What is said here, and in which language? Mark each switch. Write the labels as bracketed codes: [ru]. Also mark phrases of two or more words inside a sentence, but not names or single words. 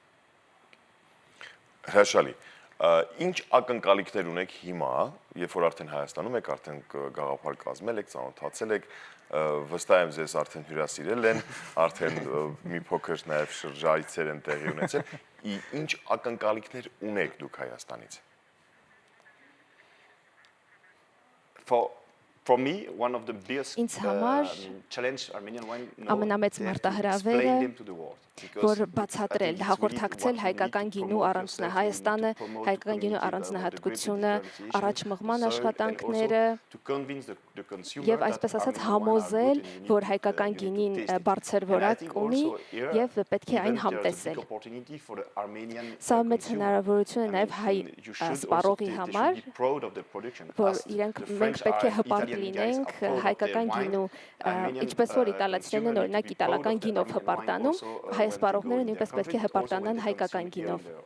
[hy] Հրաշալի։ Ինչ ակնկալիքներ ունեք հիմա, երբ որ արդեն Հայաստանում եք, արդեն գաղափար կազմել եք, ծանոթացել եք, վստահ եմ ձեզ արդեն հյուրասիրել են, արդեն մի փոքր նաև շրջայցեր են տեղի ունեցել, ինչ ակնկալիքներ ունեք դուք Հայաստանից։ [en] For me, one of the biggest challenge Armenian wine [hy] ամենամեծ մարտահրավերը որ բացատրել, հաղորդակցել հայկական գինու Հայաստանը, հայկական գինու առանձնահատկությունը, առաջ մղման աշխատանքները եւ այսպես ասած համոզել, որ հայկական գինին բարձր որակ ունի եւ պետք է այն համտեսել։ Սա մեծ հնարավորություն է նաեւ հայ սպառողի համար, որ մենք պետք է հպարտ լինենք հայկական գինու, ինչպես որ իտալացիներն օրինակ իտալական գինով հպարտանում, հայ սպառողները նույնպես պետք է հպարտանան հայկական գինով։